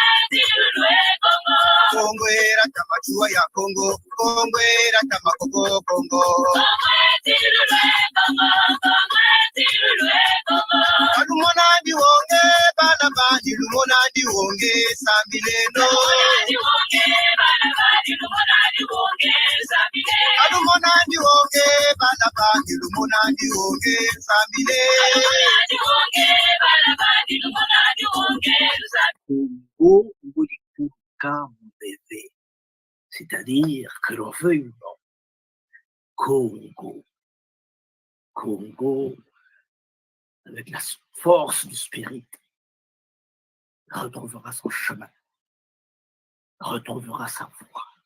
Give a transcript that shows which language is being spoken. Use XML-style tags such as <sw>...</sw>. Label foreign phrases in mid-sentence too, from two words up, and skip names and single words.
<kg>kongwe rata machua ya kongo kongwe rata makoko kongo alumona ndiwonge bana bandi lumona ndiwonge sambileno alumona ndiwonge bana bandi lumona ndiwonge sambile Congo Mbulikuka Mbebe,</kg> <fr>c'est-à-dire que l'on veuille ou non, Congo, avec la force du spirit, retrouvera son chemin, retrouvera sa voie.</fr>